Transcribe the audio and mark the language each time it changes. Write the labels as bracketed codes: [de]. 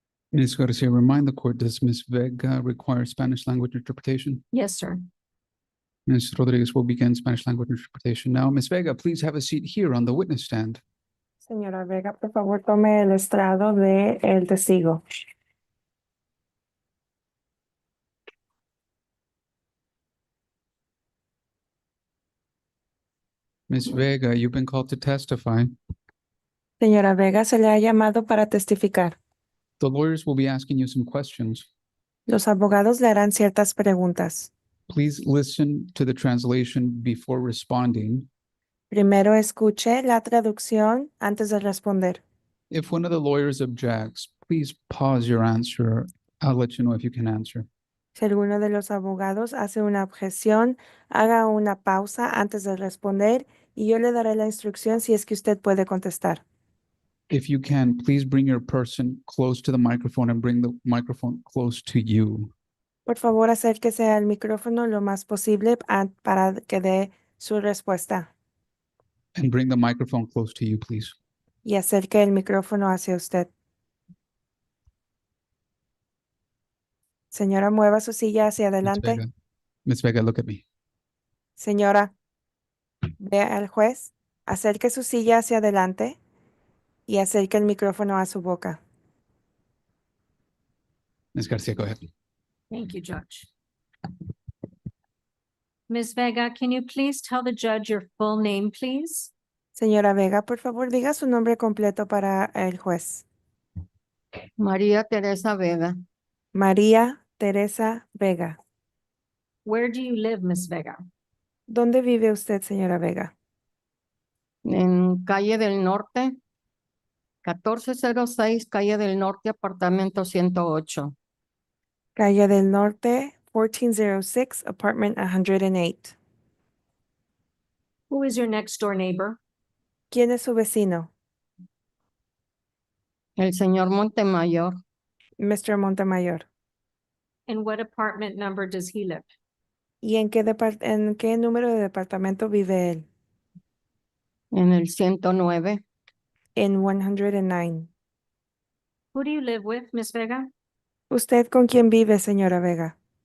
[en] Ms. Garcia, remind the court, does Ms. Vega require Spanish language interpretation? Yes, sir. Ms. Rodriguez will begin Spanish language interpretation now. Ms. Vega, please have a seat here on the witness stand. [es] Señora Vega, por favor, tome el estrado de el testigo. [en] Ms. Vega, you've been called to testify. [es] Señora Vega, se le ha llamado para testificar. [en] The lawyers will be asking you some questions. [es] Los abogados le harán ciertas preguntas. [en] Please listen to the translation before responding. [es] Primero escuche la traducción antes de responder. [en] If one of the lawyers objects, please pause your answer. I'll let you know if you can answer. [es] Si alguno de los abogados hace una objeción, haga una pausa antes de responder y yo le daré la instrucción si es que usted puede contestar. [en] If you can, please bring your person close to the microphone and bring the microphone close to you. [es] Por favor, acérquese al micrófono lo más posible para que dé su respuesta. [en] And bring the microphone close to you, please. [es] Y acerque el micrófono hacia usted. Señora, mueva su silla hacia adelante. [en] Ms. Vega, look at me. [es] Señora, vea al juez, acerque su silla hacia adelante y acerque el micrófono a su boca. [en] Ms. Garcia, go ahead. Thank you, Judge. Ms. Vega, can you please tell the judge your full name, please? [es] Señora Vega, por favor, diga su nombre completo para el juez. María Teresa Vega, María Teresa Vega. [en] Where do you live, Ms. Vega? [es] ¿Dónde vive usted, señora Vega? en calle del Norte, 1406, calle del Norte, apartamento 108. [en] Calle del Norte, 1406, apartment 108. Who is your next door neighbor? [es] ¿Quién es su vecino? El señor Montemayor, [en] Mr. Montemayor. In what apartment number does he live? [es] ¿Y en qué número de departamento vive él? en el 109. En 109. [en] Who do you live with, Miss Vega? [es] ¿Usted con quién vive, señora Vega?